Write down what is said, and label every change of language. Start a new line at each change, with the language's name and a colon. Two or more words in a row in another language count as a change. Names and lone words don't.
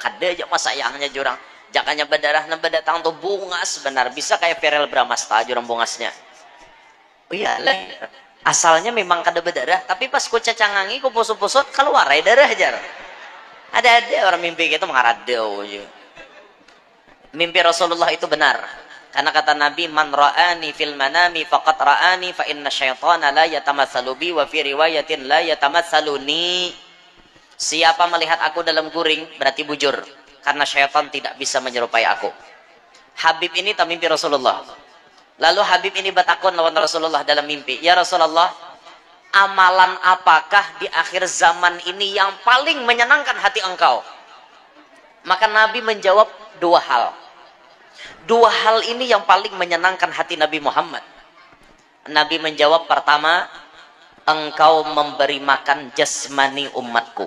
Banjar: Kada aja pas sayangnya jurang. Jakanya berdarah nang bedatang tuh bungas benar bisa kayak Verel Bramasta jurang bungasnya. Oh iya lah. Asalnya memang kada berdarah tapi pas ku cacangangi ku pusut-pusut keluar aja darah jar. Ada orang mimpi gitu mengaradau aja. Mimpi Rasulullah itu benar karena kata Nabi,
Arabic: من رآني في المنام فقد رآني فإنّ الشيطان لا يتمثّل بي وفي رواية لا يتمثّلني.
Banjar: Siapa melihat aku dalam guring berarti bujur karena syaitan tidak bisa menyerupai aku. Habib ini tak mimpi Rasulullah. Lalu Habib ini bertakun lawan Rasulullah dalam mimpi, ya Rasulullah, amalan apakah di akhir zaman ini yang paling menyenangkan hati engkau? Maka Nabi menjawab dua hal. Dua hal ini yang paling menyenangkan hati Nabi Muhammad. Nabi menjawab, pertama, engkau memberi makan jasmani umatku.